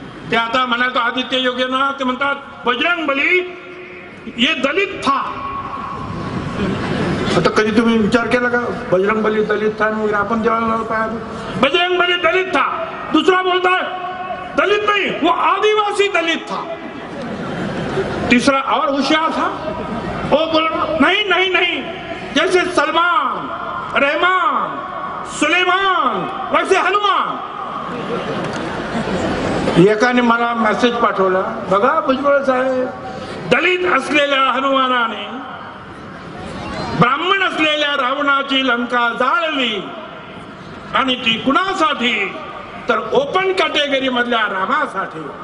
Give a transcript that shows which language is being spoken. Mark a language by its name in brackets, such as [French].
[Marathi] ते आता म्हणातो आदित्य योगी ना, ते म्हणतात [Hindi] बजरंग बली ये दलित था. [Marathi] आता कधी तुम्ही विचार केला का [Hindi] बजरंग बली दलित था? [Marathi] आपण जेव्हा पाहतो [Hindi] बजरंग बली दलित था, दूसरा बोलता है दलित नहीं वो आदिवासी दलित था, तीसरा और होशियार था वो बोल नहीं नहीं नहीं, जैसे सलमान, रहमान, सुलेमान वैसे हनुमान. [Marathi] एकाने मला मेसेज पाठवला, बघा भुजबळ साहेब, दलित असलेल्या हनुमानाने ब्राह्मण असलेल्या रावणाची लंका जाळली आणि ती कुणासाठी? तर ओपन कॅटेगरी मधल्या रामासाठी.